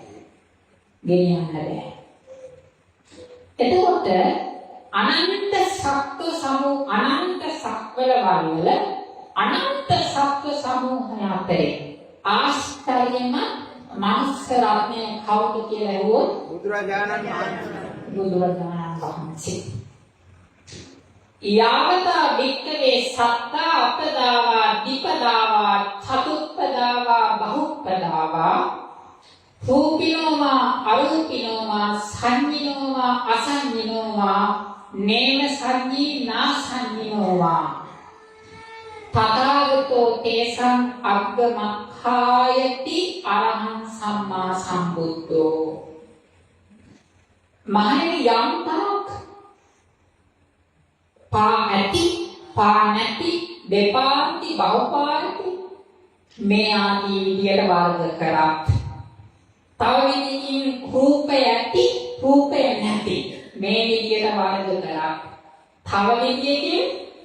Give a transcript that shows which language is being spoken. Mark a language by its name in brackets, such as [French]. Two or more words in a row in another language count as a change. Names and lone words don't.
[Sinhala] එතකොට අනන්ත සත්ව සමූහ අනන්ත සක්වල වල අනන්ත සත්ව සමූහය අතරේ ආශ්චර්යම මනුස්ස රත්නය කවුද කියලා ඇහුවොත් බුදුරජාණන් වහන්සේ. බුදුරජාණන් වහන්සේ. [Pali] යාවතා වික්කවේ සත්තා අපදාවා දීපදාවා චතුප්පදාවා බහුප්පදාවා රූපිනෝවා අරූපිනෝවා සංඤිනෝවා අසංඤිනෝවා නේම සංඤී නාසංඤිනෝවා තථාගතෝ තේසං අග්ගමඛායති අරහං සම්මා සම්බුද්ධෝ. [Sinhala] මහණෙනි යම්තාක් පා ඇති පා නැති දෙපාර්ති බහුපාර්ති මේ ආදී විදියට වර්ග කරත් තව විදිහකින් රූපය ඇති රූපය නැති මේ විදියට වර්ග කරත් තව විදිහකින්